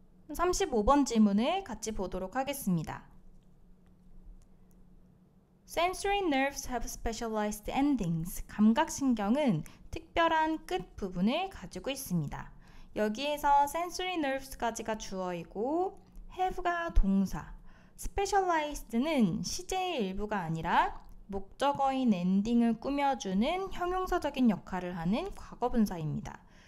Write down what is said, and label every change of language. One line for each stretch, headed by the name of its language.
Korean: 35번 질문을 같이 보도록 하겠습니다.
English: Sensory nerves have specialized endings.
Korean: 감각신경은 특별한 끝 부분을 가지고 있습니다. 여기에서 sensory nerves까지가 주어이고 have가 동사, specialized는 시제의 일부가 아니라 목적어인 엔딩을 꾸며주는 형용사적인 역할을 하는 과거분사입니다.